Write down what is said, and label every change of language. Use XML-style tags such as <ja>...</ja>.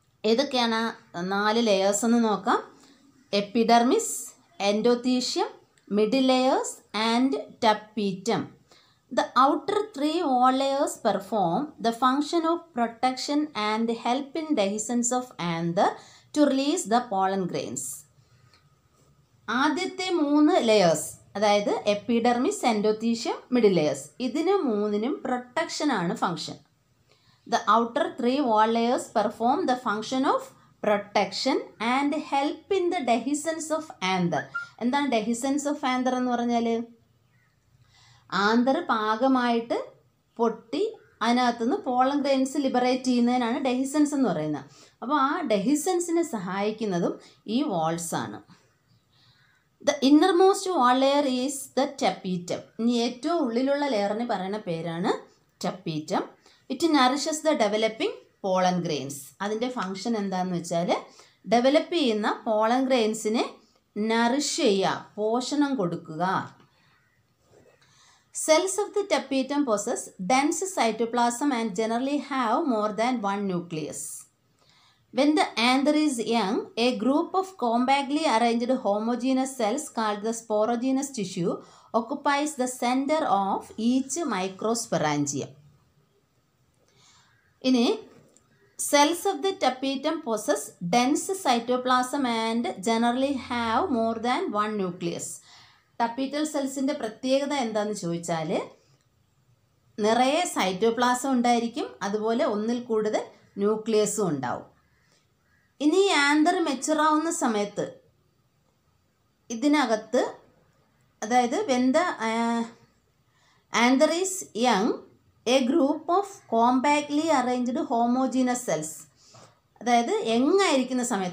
<ml>ഏതൊക്കെയാണ് 4 ലെയേഴ്സ് എന്ന് നോക്കാം.</ml> <en>Epidermis, endothelium, middle layers and tapetum. The outer 3 wall layers perform the function of protection and help in dehiscence of anther to release the pollen grains.</en> <ml>ആദ്യത്തെ 3 layers, അതായത് epidermis, എൻഡോത്തീഷ്യം, middle layers, ഇതിന് 3നും പ്രൊട്ടക്ഷനാണ് function.</ml> <en>The outer 3 wall layers perform the function of protection and help in the dehiscence of anther.</en> <ml>എന്താണ് dehiscence of anther എന്ന് പറഞ്ഞാൽ? Anther പാകമായിട്ട് പൊട്ടി അതിനകത്തുനിന്ന് pollen grains liberate ചെയ്യുന്നതിനാണ് dehiscence എന്ന് പറയുന്നത്. അപ്പോൾ ആ ഡെഹിസൻസിനെ സഹായിക്കുന്നതും ഈ വാൾസ് ആണ്.</ml> <en>The innermost wall layer is the tapetum.</en> <ml>ഇനി ഏറ്റവും ഉള്ളിലുള്ള ലെയറിന് പറയുന്ന പേരാണ് tapetum.</ml> <en>It nourishes the developing pollen grains.</en> <ml>അതിൻ്റെ ഫങ്ഷൻ എന്താണെന്ന് വെച്ചാൽ ഡെവലപ്പ് ചെയ്യുന്ന പോളൻ ഗ്രെയിൻസിനെ നറിഷ് ചെയ്യുക, പോഷണം കൊടുക്കുക.</ml> <en>Cells of the tapetum possess dense cytoplasm and generally have more than one nucleus. When the anther is young, a group of compactly arranged homogeneous cells called the sporogenous tissue occupies the center of each microsporangium. ഇനി cells of the tapetum possess dense cytoplasm and generally have more than one nucleus.</en> <ml>ടപ്പീറ്റൽ സെൽസിൻ്റെ പ്രത്യേകത എന്താണെന്ന് ചോദിച്ചാൽ നിറയെ cytoplasm ഉണ്ടായിരിക്കും, അതുപോലെ ഒന്നിൽ കൂടുതൽ ന്യൂക്ലിയസും ഉണ്ടാവും. ഇനി ഈ ആന്തർ മെച്ചുറാവുന്ന സമയത്ത് ഇതിനകത്ത്, അതായത്</ml> <en>when the anther is young, a group of compactly arranged homogeneous cells,</en> <ml>അതായത് യങ്ങായിരിക്കുന്ന</ml>